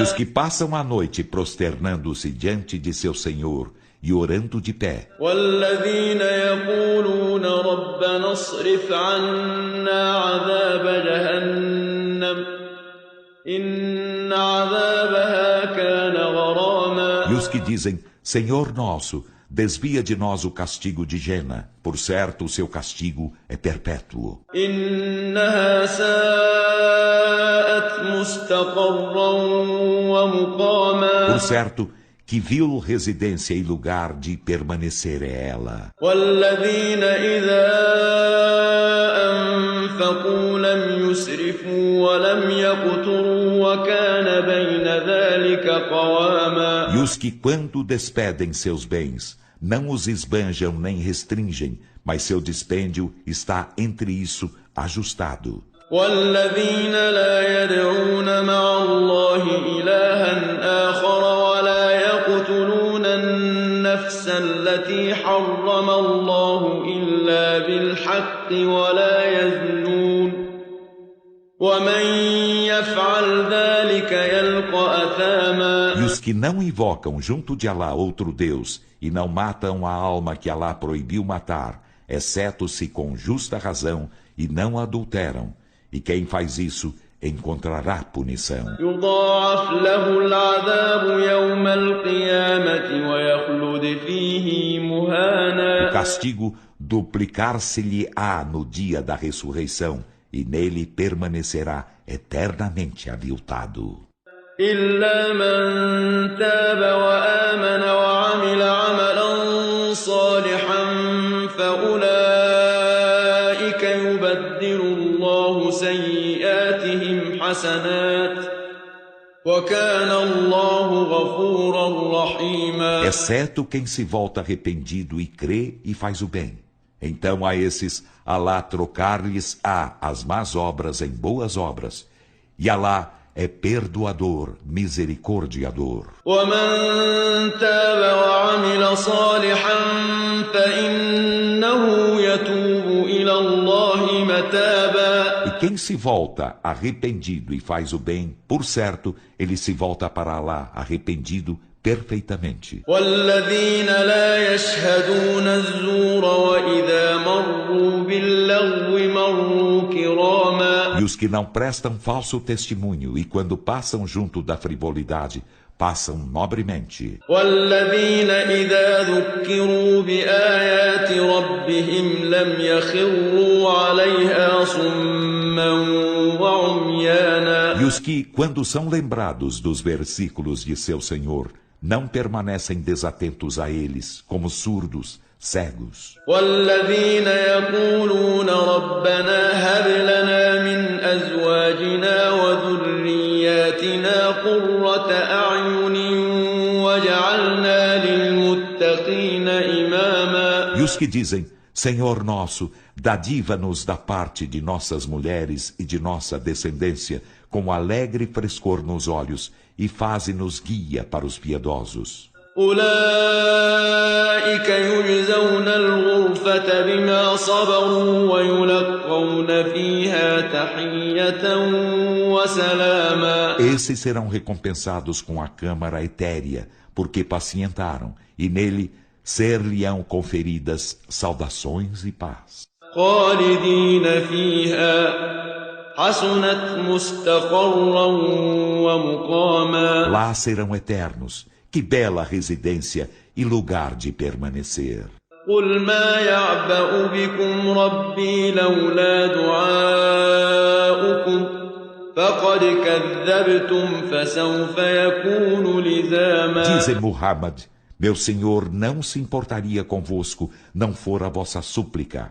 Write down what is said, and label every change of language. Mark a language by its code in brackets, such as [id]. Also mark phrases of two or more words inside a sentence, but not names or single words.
[pt] E os que passam a noite prosternando-se diante de seu Senhor e orando de pé. [ar] والذين يقولون ربنا اصرف عنا عذاب جهنم إن عذابها كان غراما [pt] E os que dizem, Senhor nosso, desvia de nós o castigo de Gena, por certo o seu castigo é perpétuo. [ar] إنها ساءت مستقرا ومقاما [pt] Por certo que vil residência e lugar de permanecer é ela. [ar] والذين إذا أنفقوا لم يسرفوا ولم يقتروا وكان بين ذلك قواما [pt] E os que, quando despedem seus bens, não os esbanjam nem restringem, mas seu dispêndio está entre isso ajustado. [ar] والذين لا يدعون مع الله إلها آخر ولا يقتلون النفس التي حرم الله إلا بالحق ولا يزنون ومن يفعل ذلك يلقى أثاما [pt] E os que não invocam junto de Alá outro Deus e não matam a alma que Alá proibiu matar, exceto se com justa razão, e não adulteram. E quem faz isso encontrará punição. [ar] يضاعف له العذاب يوم القيامة ويخلد فيه [pt] O [ar] مهانا [pt] castigo duplicar-se-lhe-á no dia da ressurreição, e nele permanecerá eternamente aviltado. [ar] إلا من تاب وآمن وعمل عملا صالحا فأولئك يبدل الله سيئاتهم حسنات وكان الله غفورا رحيما [pt] Exceto quem se volta arrependido e crê e faz o bem. Então a esses Alá trocar-lhes-á as más obras em boas obras, e Alá é perdoador, misericordiador. [ar] ومن تاب وعمل صالحا فإنه يتوب إلى الله متابا [pt] E quem se volta arrependido e faz o bem, por certo, ele se volta para Alá arrependido perfeitamente. [ar] والذين لا يشهدون الزور وإذا مروا باللغو مروا كراما [pt] E os que não prestam falso testemunho e quando passam junto da frivolidade, passam nobremente. [ar] والذين إذا ذكروا بآيات ربهم لم يخروا عليها صما وعميانا [pt] E os que, quando são lembrados dos versículos de seu Senhor, não permanecem desatentos a eles, como surdos, cegos. [ar] والذين يقولون ربنا هب لنا من أزواجنا وذرياتنا قرة أعين واجعلنا للمتقين إماما [pt] E os que dizem, Senhor nosso, dadiva-nos da parte de nossas mulheres e de nossa descendência, com alegre frescor nos olhos, e faze-nos guia para os piedosos. [ar] أولئك يجزون الغرفة بما صبروا ويلقون فيها تحية وسلاما [pt] Esses serão recompensados com a câmara etérea, porque pacientaram, e nele ser-lhe-ão conferidas saudações e paz. [ar] خالدين فيها حسنت مستقرا ومقاما [pt] Lá serão eternos, que bela residência e lugar de permanecer. [ar] قل ما يعبأ بكم ربي لولا دعاؤكم فقد كذبتم فسوف يكون لزاما [pt] Dize Muhammad, meu Senhor não se importaria convosco, não for a vossa súplica.